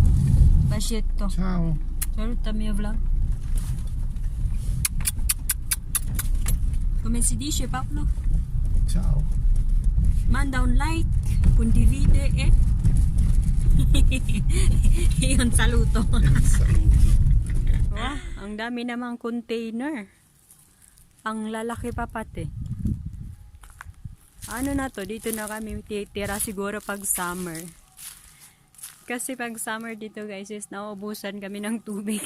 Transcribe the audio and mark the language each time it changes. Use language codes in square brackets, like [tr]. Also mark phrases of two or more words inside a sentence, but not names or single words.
[it] Basito. Ciao. Saluta mio vlog. Come si dice, Paolo? Ciao. Manda un like, condivide e... [tl] Yun, saluto. Ang dami namang container. Ang lalaki pa pati. Ano na to, dito na kami titira siguro pag summer. Kasi pag summer dito guys is nauubusan kami ng tubig.